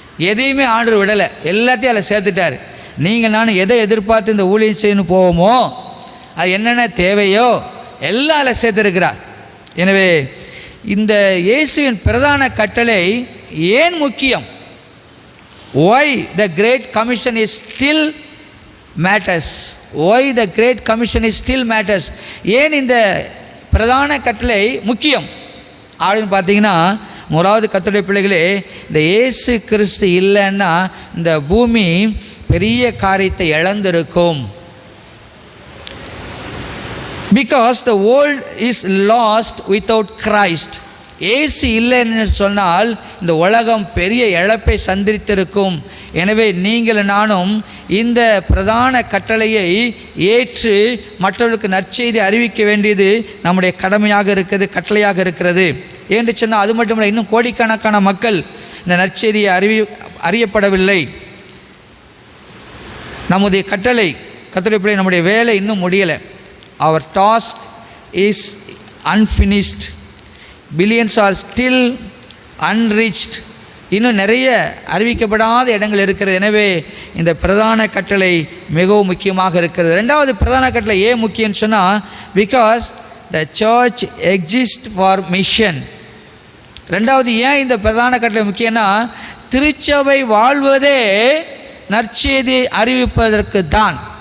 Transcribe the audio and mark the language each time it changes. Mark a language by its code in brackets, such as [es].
[ta] எதையுமே ஆண்டவர் விடலை, எல்லாத்தையும் அதில் சேர்த்துட்டார். நீங்கள் நானும் எதை எதிர்பார்த்து இந்த ஊழியம் செய்யணும் போவோமோ, அது என்னென்ன தேவையோ எல்லாம் அதில் சேர்த்துருக்கிறார். எனவே இந்த இயேசுவின் பிரதான கட்டளை ஏன் முக்கியம்? [en] Why the Great Commission is still matters? Why the Great Commission is still matters? [ta] ஏன் இந்த பிரதான கட்டளை முக்கியம் அப்படின்னு பார்த்தீங்கன்னா, முதலாவது கர்த்தருடைய பிள்ளைகளே, இந்த இயேசு கிறிஸ்து இல்லைன்னா இந்த பூமி பெரிய காரியத்தை இழந்திருக்கும். [en] Because the world is lost without Christ. [ta] ஏசு இல்லைன்னு சொன்னால் இந்த உலகம் பெரிய இழப்பை சந்தித்திருக்கும். எனவே நீங்கள் நானும் இந்த பிரதான கட்டளையை ஏற்று மற்றவர்களுக்கு நற்செய்தி அறிவிக்க வேண்டியது நம்முடைய கடமையாக இருக்கிறது, கட்டளையாக இருக்கிறது. என்று சொன்னால் அது மட்டுமில்லை, இன்னும் கோடிக்கணக்கான மக்கள் இந்த நற்செய்தியை அறியப்படவில்லை. நம்முடைய கட்டளை, கர்த்தருடைய நம்முடைய வேலை இன்னும் முடியலை. [en] Our task is unfinished. Billions are still unreached. [ta] இன்னும் நிறைய அறிவிக்கப்படாத இடங்கள் இருக்கிறது. எனவே இந்த பிரதான கட்டளை மிகவும் முக்கியமாக இருக்கிறது. ரெண்டாவது பிரதான கட்டளை ஏன் முக்கியம்னு சொன்னால், [en] Because the church exist for mission. [ta] ரெண்டாவது ஏன் இந்த பிரதான கட்டளை முக்கியம்னா, திருச்சபை வாழ்வதே நற்செய்தி அறிவிப்பதற்கு தான்.